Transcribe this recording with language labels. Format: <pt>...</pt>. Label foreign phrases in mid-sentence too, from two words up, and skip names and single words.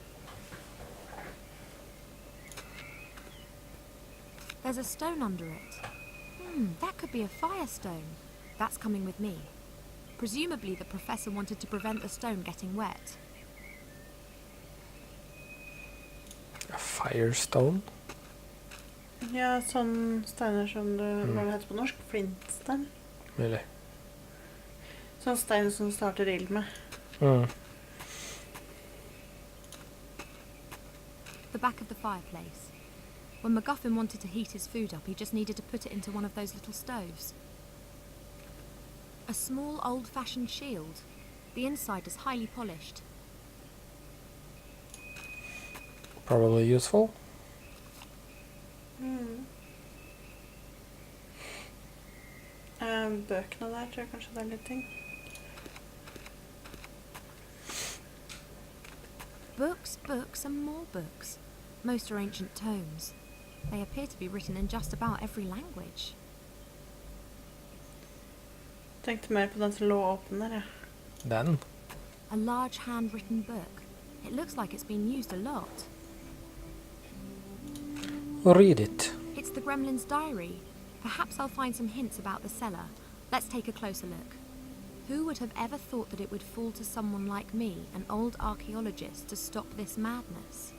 <en>There's a stone under it. That could be a firestone. That's coming with me. Presumably the professor wanted to prevent the stone getting wet. A firestone?</en> <no>Ja, sånn steiner som du, hva det heter på norsk? Flintstein? Mulig. Sånn stein som starter ild med.</no> <en>The back of the fireplace. When MacGuffin wanted to heat his food up, he just needed to put it into one of those little stoves. A small old-fashioned shield. The inside is highly polished. Probably useful.</en> <no>Bøkene der tror jeg kanskje det er litt ting.</no> <en>Books, books, and more books. Most are ancient tomes. They appear to be written in just about every language.</en> <no>Tenkte mer på den som lå åpen der, ja. Den?</no> <en>A large handwritten book. It looks like it's been used a lot. Read it. It's the Gremlin's diary. Perhaps I'll find some hints about the cellar. Let's take a closer look. Who would have ever thought that it would fall to someone like me, an old archaeologist, to stop this madness?</en>